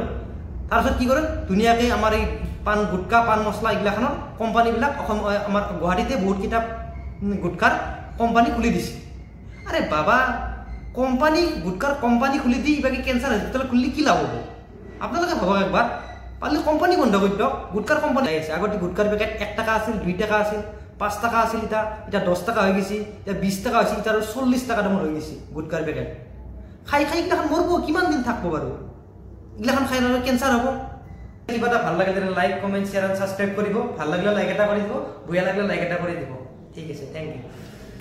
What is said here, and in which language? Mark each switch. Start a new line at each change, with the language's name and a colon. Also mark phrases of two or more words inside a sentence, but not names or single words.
Assamese: তাৰপিছত কি কৰে, ধুনীয়াকৈ আমাৰ এই পাণ গুটকা পাণ মছলা এইগিলাখনৰ কোম্পানীবিলাক আমাৰ গুৱাহাটীতে বহুতকেইটা গুটকাৰ কোম্পানী খুলি দিছে। আৰে বাবা, গুটকাৰ কোম্পানী খুলি দি বাকী
English: cancer hospital
Assamese: খুলিলে কি লাভ হ'ব? আপোনালোকে ভাবক একবাৰ।
Bangla: পারলে কোম্পানি বন্ধ করে দিও গুটকার কোম্পানি আছে আগতে গুটকার প্যাকেট 1 টাকা আছিল 2 টাকা আছিল 5 টাকা আছিল এটা 10 টাকা হয়ে গেছি এটা 20 টাকা হয়েছে এটা 40 টাকা দাম হয়ে গেছি গুটকার প্যাকেট খাই খাই এগুলা মরবো কিমান দিন থাকবো বারো এগুলা খাই না ক্যান্সার হবো কিবা এটা ভাল লাগে
English: like comment share and subscribe
Bangla: করিব ভাল লাগলে লাইক এটা করে দিব বয়া লাগলে লাইক এটা করে দিব ঠিক আছে
English: thank you